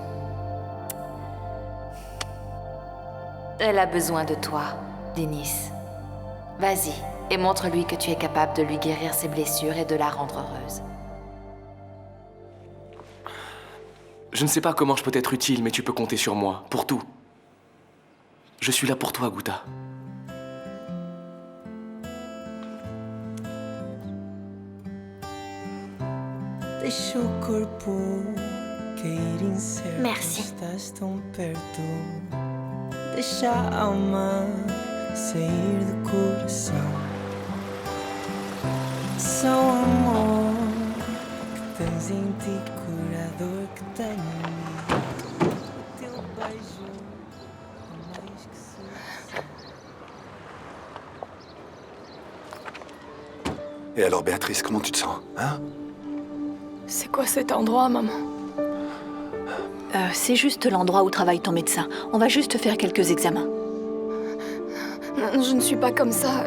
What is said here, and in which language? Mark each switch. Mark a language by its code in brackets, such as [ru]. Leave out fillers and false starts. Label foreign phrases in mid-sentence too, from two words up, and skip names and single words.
[fr] Elle a besoin de toi, Denis. Vas-y, et montre-lui que tu es capable de lui guérir ses blessures et de la rendre heureuse. Je ne sais pas comment je peux être utile, mais tu peux compter sur moi, pour tout. Je suis là pour toi, Guta. [pt] Deixa o corpo cair incerto. [fr] Merci. [pt] Estás tão perto. Deixa a alma sair do coração. Só o amor que tens em ti, curador que tenho em mim. O teu beijo é mais que suficiente. [fr] Et alors, Béatrice, comment tu te sens, hein? C'est quoi cet endroit, maman? C'est juste l'endroit où travaille ton médecin. On va juste faire quelques examens. Non, je ne suis pas comme ça.